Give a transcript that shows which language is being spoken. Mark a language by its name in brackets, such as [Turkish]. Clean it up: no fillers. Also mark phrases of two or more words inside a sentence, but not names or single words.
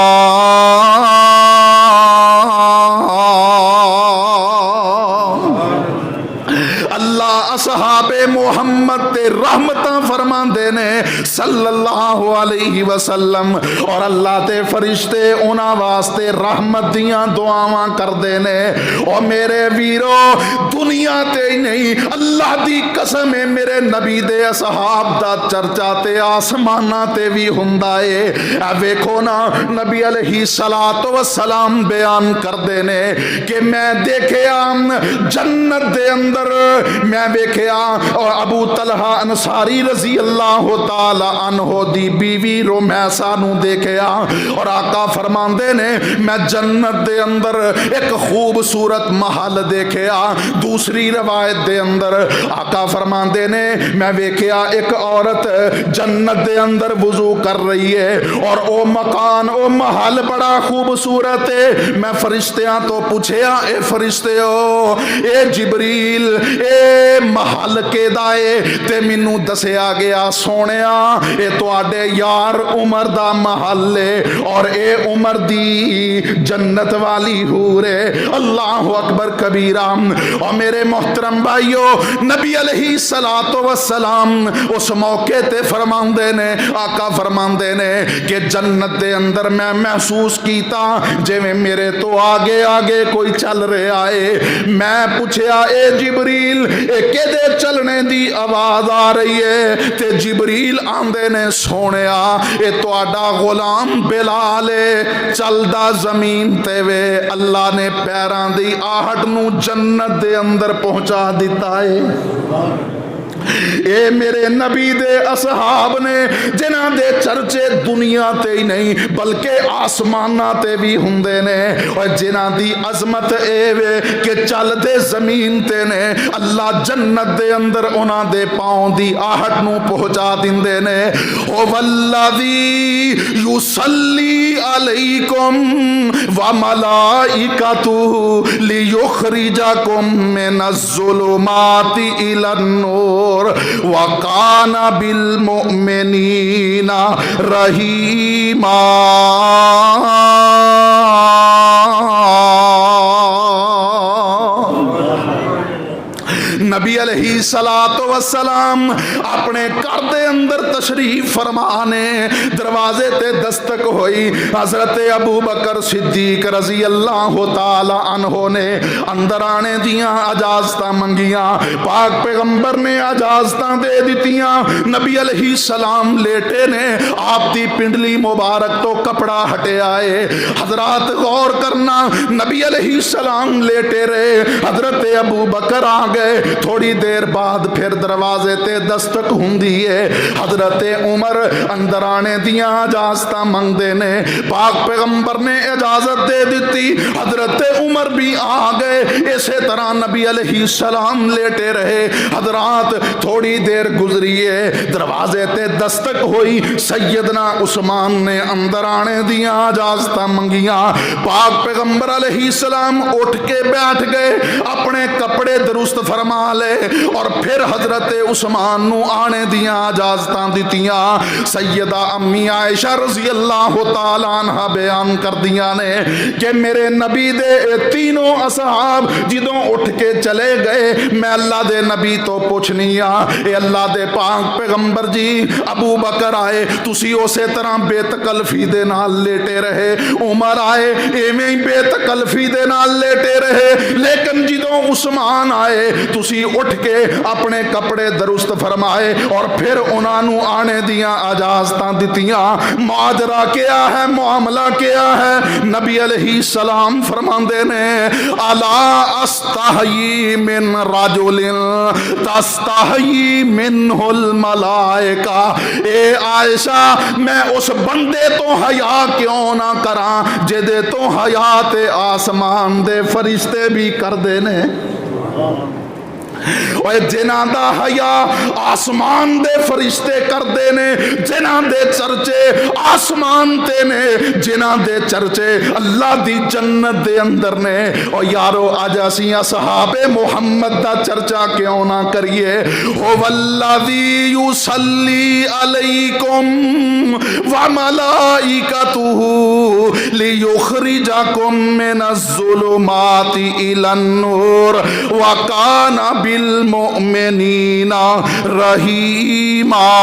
[Punjabi] اللہ اصحاب محمد تے رحمتاں فرما دینے [Arabic] صلی اللہ علیہ وسلم [Punjabi] اور اللہ تے فرشتے انہاں واسطے رحمت دیاں دعاواں کر دینے. اور میرے ویرو دنیا تے ہی نہیں اللہ دی قسم ہے میرے نبی دے اصحاب دا چرچا تے آسماناں تے بھی ہوندا ہے. ویکھو نا نبی [Arabic] علیہ السلام [Punjabi] بیان کر دینے کہ میں دیکھیا جنت دے اندر میں ویکھیا دیکھیا اور ابو طلحہ انصاری [Arabic] رضی اللہ تعالی عنہ [Punjabi] دی بیوی رومیسا نو دیکھیا اور آقا فرماندے نے میں جنت دے اندر ایک خوبصورت محل دیکھیا. دوسری روایت دے اندر آقا فرماندے نے میں ویکھیا ایک عورت جنت دے اندر وضو کر رہی ہے اور او مکان او محل بڑا خوبصورت ہے. میں فرشتیاں تو پوچھیا اے فرشتیو اے جبریل اے محل کے دائے تے مینوں دسیا گیا سونیا اے تواڈے یار عمر دا محل ہے اور اے عمر دی جنت والی حور ہے. [Arabic] اللہ اکبر کبیرہ. [Punjabi] اور میرے محترم بھائیو نبی [Arabic] علیہ الصلوۃ والسلام [Punjabi] اس موقع تے فرماندے نے آقا فرماندے نے کہ جنت دے اندر میں محسوس کیتا جویں میرے تو آگے آگے کوئی چل رہا ہے. میں پوچھیا اے جبریل اے کدے چلنے دی آواز آ رہی ہے تے جبریل آندے نے سونیا اے تواڈا غلام بلال چلدا زمین تے وے اللہ نے پیراں دی آہٹ نو جنت دے اندر پہنچا دیتا ہے. اے میرے نبی دے اصحاب نے جنہاں دے چرچے دنیا تے ہی نہیں بلکہ آسماناں تے بھی ہوندے نے اور جنہاں دی عظمت اے وے کہ چل دے زمین تے نے اللہ جنت دے اندر انہاں دے پاؤں دی آہٹ نو پہنچا دیندے نے. [Arabic] او والذی یصلی علیکم وملائکتہ لیخرجکم من الظلمات الی النور وَقَانَ بِالْمُؤْمِنِينَ رَحِيمًا. [Punjabi] نبی [Arabic] علیہ الصلوۃ والسلام [Punjabi] اپنے گھر دے اندر تشریف فرمانے دروازے تے دستک ہوئی. حضرت ابو بکر صدیق [Arabic] رضی اللہ تعالی عنہ [Punjabi] نے اندر آنے دیاں اجازتاں منگیاں. پاک پیغمبر نے اجازتاں دے دتیاں. نبی [Arabic] علیہ السلام [Punjabi] لیٹے نے آپ دی پنڈلی مبارک تو کپڑا ہٹے آئے. حضرات غور کرنا نبی [Arabic] علیہ السلام [Punjabi] لیٹے رہے حضرت ابو بکر آ گئے. تھوڑی دیر بعد پھر دروازے تے دستک ہوندی ہے. حضرت عمر اندر آنے دیاں اجازتاں منگ دے نے. پاک پیغمبر نے اجازت دے دیتی. حضرت عمر بھی آ گئے. اسی طرح نبی [Arabic] علیہ السلام [Punjabi] لیٹے رہے. حضرات تھوڑی دیر گزری ہے دروازے تے دستک ہوئی. سیدنا عثمان نے اندر آنے دیاں اجازتاں منگیاں. پاک پیغمبر [Arabic] علیہ السلام [Punjabi] اٹھ کے بیٹھ گئے اپنے کپڑے درست فرما لے اور پھر حضرت عثمان نو آنے دیاں اجازتاں دتیاں. سیدہ امی عائشہ [Arabic] رضی اللہ تعالی عنہ [Punjabi] بیان کر دیاں نے کہ میرے نبی دے تینوں اصحاب جدوں اٹھ کے چلے گئے میں اللہ دے نبی تو پوچھنی اے اللہ دے پاک پیغمبر جی ابو بکر آئے تسی اسی طرح بے تکلفی دے نال لیٹے رہے. عمر آئے ایویں ہی بے تکلفی دے نال لیٹے رہے. لیکن جدوں عثمان آئے تسی اٹھ کے اپنے کپڑے درست فرمائے اور پھر انہاں نو آنے دیاں اجازتاں دتیاں. ماجرا کیا ہے معاملہ کیا ہے؟ [Arabic] نبی علیہ السلام [Punjabi] فرماندے نے [Arabic] الا استحیی من رجل تستحیی منہ الملائکہ. [Punjabi] اے عائشہ میں اس بندے تو حیا کیوں نہ کراں جدے تو حیا تے آسمان دے فرشتے بھی کر دے نے. اور جنہاں دا حیا آسمان دے فرشتے کر دے نے. جنہاں دے چرچے آسمان تے نے. جنہاں دے چرچے اللہ دی جنت دے اندر نے. اور یارو آج اسی اصحاب محمد دا چرچا کیوں نہ کریے. [Arabic] هو الذی یصلی علیکم وملائکتہ لیخرجکم من الظلمات الی النور وکان بالمؤمنین رحیما.